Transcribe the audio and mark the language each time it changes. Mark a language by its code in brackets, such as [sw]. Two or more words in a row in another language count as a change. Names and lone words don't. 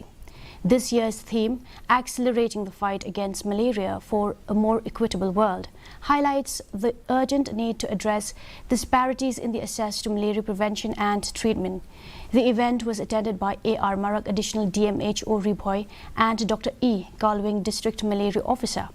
[en] This year's theme, Accelerating the Fight Against Malaria for a More Equitable World, highlights the urgent need to address disparities in the access to malaria prevention and treatment. The event was attended by A.R. Marak, Additional DMHO Ribhoi, and Dr. E. Galwing, District Malaria Officer.